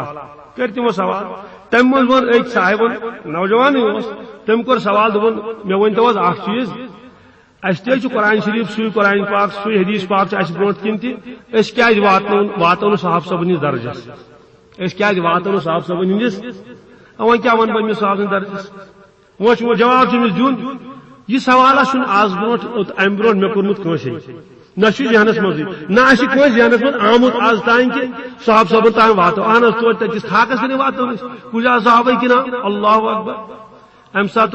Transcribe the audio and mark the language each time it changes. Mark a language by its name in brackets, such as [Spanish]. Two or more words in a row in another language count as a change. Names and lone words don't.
[Kashmiri] کٔرۍ تِمو سوال تمہِ منٛز ووٚن أکۍ صاحبن نوجوانٕے اوس تٔمۍ کوٚر سوال دوٚپُن مےٚ ؤنۍتو حظ اکھ چیٖز اسہِ تہِ حظ چھُ قرآن شریٖف سُے قرآن پاک سُے حدیث پاک چھُ اسہِ برونٛٹھ کِنۍ تہِ أسۍ کیازِ واتو نہٕ صاحب صٲبن ہٕنٛدِس درجس أسۍ کیازِ واتو نہٕ صاحب صٲبن ہٕنٛدِس وۄنۍ کیاہ ونہٕ بہٕ أمِس صاحب سٕنٛدِس درجس وۄنۍ چھُ جواب چھُ أمِس دیُن یہ سوالہ چھُنہٕ آز برونٛٹھ امہِ برونٛٹھ مےٚ کوٚرمُت کٲنٛسے نہ چھُ ذہنس منٛزٕے نہ آسہِ کٲنٛسہِ ذہنس منٛز آمُت آز تانۍ کہِ صاحب صٲبن تانۍ واتو اہن حظ توتہِ تتِس تھاکس تانۍ واتو أسۍ کُجا صحابے کِنا [Arabic] اللہ اکبر [Kashmiri] امہِ ساتہٕ